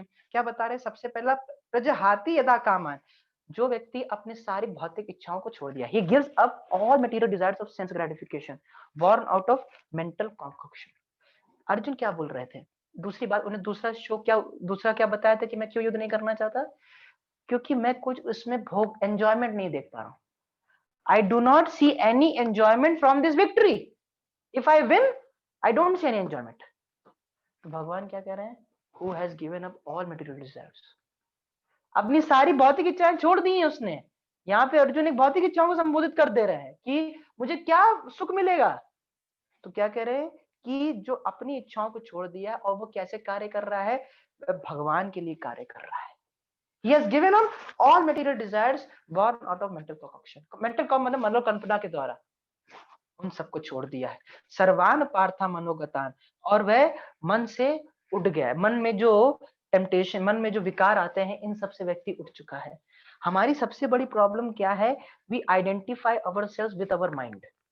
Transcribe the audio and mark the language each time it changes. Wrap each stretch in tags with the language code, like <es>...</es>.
<hi>क्या बता रहे, सबसे पहला, प्रजहाति यदा कामान, जो व्यक्ति अपने सारी भौतिक इच्छाओं को छोड़ दिया,</hi> <en>he gives up all material desires of sense gratification born out of mental concoction।</en> <hi>Arjun क्या बोल रहे थे, दूसरी बात उन्हें दूसरा क्या बताया था कि मैं क्यों युद्ध नहीं करना चाहता, क्योंकि मैं कुछ उसमें भोग एंजॉयमेंट नहीं देख पा रहा हूं।</hi> <en>I do not see any enjoyment from this victory. If I win, I don't see any enjoyment।</en> <hi>तो भगवान क्या कह रहे हैं,</hi> <en>who has given up all material desires,</en> <hi>अपनी सारी भौतिक इच्छाएं छोड़ दी हैं उसने। यहाँ पे अर्जुन एक भौतिक इच्छाओं को संबोधित कर दे रहे हैं कि मुझे क्या सुख मिलेगा। तो क्या कह रहे हैं कि जो अपनी इच्छाओं को छोड़ दिया और वो कैसे कार्य कर रहा है, भगवान के लिए कार्य कर रहा है।</hi> <en>He has given up all material desires born out of mental concoction।</en> <hi>mental मतलब मनोकल्पना के द्वारा उन सबको छोड़ दिया है। सर्वान पार्था मनोगतान, और वह मन से उठ गया है। मन में जो टेम्पटेशन, मन में जो विकार आते हैं, इन सबसे व्यक्ति उठ चुका है। हमारी सबसे बड़ी प्रॉब्लम क्या है,</hi> <en>We identify ourselves with our mind.</en>